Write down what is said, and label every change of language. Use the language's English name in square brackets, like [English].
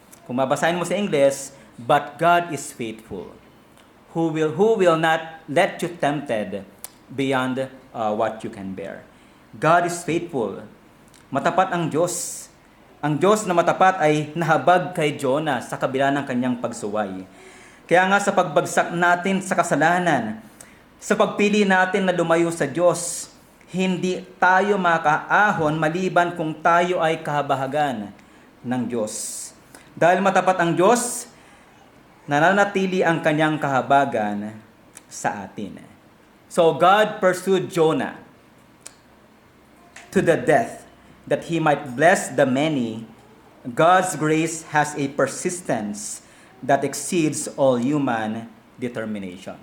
[Filipino] Kung mabasahin mo sa English, [English] but God is faithful, who will not let you tempted beyond what you can bear. God is faithful. [Filipino] Matapat ang Diyos. Ang Diyos na matapat ay nahabag kay Jonah sa kabila ng kanyang pagsuway. Kaya nga sa pagbagsak natin sa kasalanan, sa pagpili natin na lumayo sa Diyos, hindi tayo makaahon maliban kung tayo ay kahabahagan ng Diyos. Dahil matapat ang Diyos, nananatili ang kanyang kahabagan sa atin. [English] So God pursued Jonah to the death that he might bless the many. God's grace has a persistence that exceeds all human determination.